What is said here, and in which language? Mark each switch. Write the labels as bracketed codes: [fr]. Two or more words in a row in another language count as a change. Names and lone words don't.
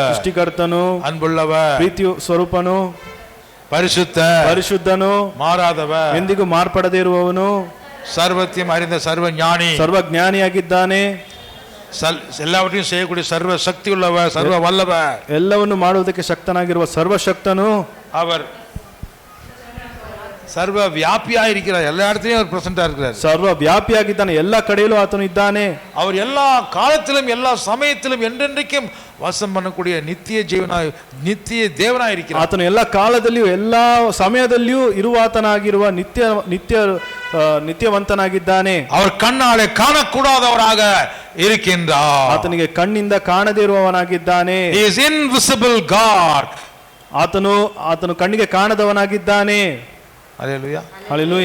[kn] ಸೃಷ್ಟಿಕರ್ತನು, [ta] அன்புள்ளவர், [kn] ಪ್ರೀತಿ ಸ್ವರೂಪನು, [ta] பரிசுத்தர், [kn] ಪರಿಶುದ್ಧನು, [ta] மாறாதவர், [kn] ಎಂದಿಗೂ ಮಾರ್ಪಡದೇ ಇರುವವನು, [ta] சர்வத்தையும் அறிந்த சர்வ ஞானி, [kn] ಸರ್ವಜ್ಞಾನಿಯಾಗಿದ್ದಾನೆ, [ta] எல்லாவற்றையும் செய்யக்கூடிய சர்வ சக்தி உள்ளவர், சர்வ வல்லவர், [kn] ಎಲ್ಲವನ್ನು ಮಾಡುವುದಕ್ಕೆ ಶಕ್ತನಾಗಿರುವ ಸರ್ವಶಕ್ತನು, [ta] அவர் சர்வ வியாபியா இருக்கிறார். எல்லா இடத்துலயும் அவர் பிரசன்டா இருக்கிறார். [kn] ಸರ್ವ ವ್ಯಾಪಿಯಾಗಿದ್ದಾನೆ, ಎಲ್ಲ ಕಡೆಯಲ್ಲೂ ಆತನು ಇದ್ದಾನೆ. [ta] அவர் எல்லா காலத்திலும் எல்லா சமயத்திலும் என்றென்றைக்கும் வாசம் பண்ணக்கூடிய நித்திய ஜீவனாய் நித்திய தேவனாய் இருக்கிறார். [kn] ಆತನು ಎಲ್ಲ ಕಾಲದಲ್ಲಿಯೂ ಎಲ್ಲ ಸಮಯದಲ್ಲಿಯೂ ಇರುವಾತನಾಗಿರುವ ನಿತ್ಯವಂತನಾಗಿದ್ದಾನೆ. [ta] அவர் கண்ணாலே காணக்கூடாதவராக இருக்கின்றார். [kn] ಆತನಿಗೆ ಕಣ್ಣಿಂದ ಕಾಣದೇ ಇರುವವನಾಗಿದ್ದಾನೆ. [en] He is invisible God. [kn] ಆತನು ಕಣ್ಣಿಗೆ ಕಾಣದವನಾಗಿದ್ದಾನೆ. [ta] அல்லேலೂயா. [kn] ಹಲ್ಲೆಲೂಯಾ.